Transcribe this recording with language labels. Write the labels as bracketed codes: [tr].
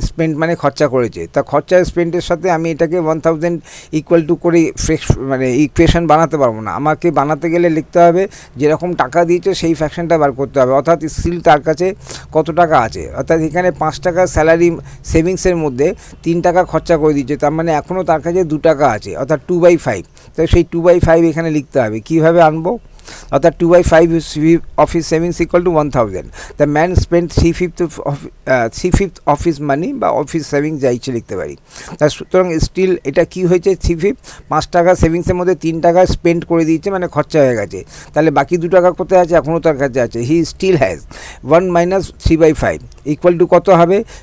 [bn] Spend মানে খরচা করেছে, তা খরচার স্পেন্ডের সাথে আমি এটাকে 1000 ইকুয়াল টু করে মানে ইকুয়েশন বানাতে পারবো না। আমাকে বানাতে গেলে লিখতে হবে যেরকম টাকা দিয়েছে সেই ফ্র্যাকশনটা বার করতে হবে, অর্থাৎ স্টিল তার কাছে কত টাকা আছে। অর্থাৎ এখানে 5 টাকা স্যালারি সেভিংসের মধ্যে 3 টাকা খরচা করে দিয়েছে, তার মানে এখনও তার কাছে 2 টাকা আছে, অর্থাৎ 2/5। তো সেই 2/5 এখানে লিখতে হবে। কীভাবে আনবো? অর্থাৎ [en] 2/5 of his savings equal to 1000. The man spent 3/5 of his money বা of his savings [bn] যা ইচ্ছে লিখতে পারি। তার সুতরাং স্টিল এটা কি হয়েছে? 3/5, 5 টাকা সেভিংসের মধ্যে 3 টাকা স্পেন্ড করে দিয়েছে, মানে খরচা হয়ে গেছে। তাহলে বাকি 2 টাকা কোথায় আছে? এখনও তার কাছে আছে। [en] he still has 1 minus 3/5 equal to [bn] কত হবে?